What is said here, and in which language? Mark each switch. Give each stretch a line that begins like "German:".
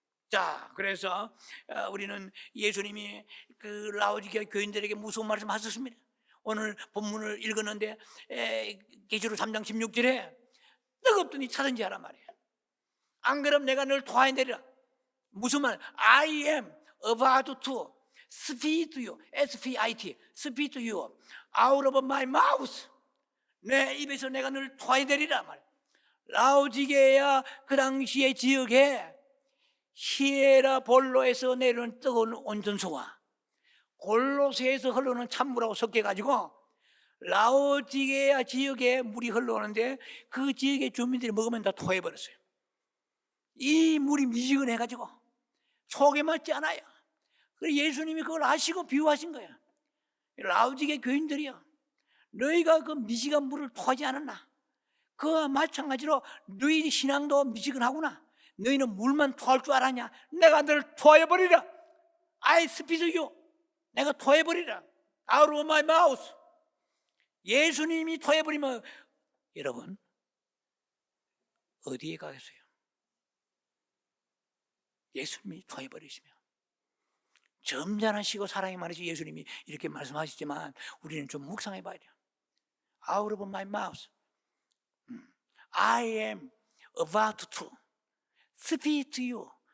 Korean: 자, 그래서 우리는 예수님이 그 라오디게아 교인들에게 무서운 말씀 하셨습니다. 오늘 본문을 읽었는데 계시록 3장 16절에 뜨겁더니 차든지 하란 말이에요. 안 그럼 내가 널 토하내리라. 무슨 말?
English: I am about to spit to you, S-P-I-T, spit to you out of my mouth.
Korean: 내 입에서 내가 널 토하내리라 말이에요. 라오디게아 그 당시의 지역에 히에라볼로에서 내려오는 뜨거운 온전수와 골로새에서 흘러오는 찬물하고 섞여가지고 라오디게아 지역에 물이 흘러오는데 그 지역의 주민들이 먹으면 다 토해버렸어요. 이 물이 미지근해가지고 속에 맞지 않아요. 그래서 예수님이 그걸 아시고 비유하신 거예요. 라오디게아 교인들이요, 너희가 그 미지근한 물을 토하지 않았나? 그와 마찬가지로 너희 신앙도 미지근하구나. 너희는 물만 토할 줄 알았냐? 내가 너를 토해버리라.
English: I spit you.
Korean: 내가 토해버리라.
English: Out of my mouth.
Korean: 예수님이 토해버리면 여러분 어디에 가겠어요? 예수님이 토해버리시면. 점잖으시고 사랑이 많으시 예수님이 이렇게 말씀하시지만 우리는 좀 묵상해 봐야 돼요.
English: Out of my mouth I am about to spit to you.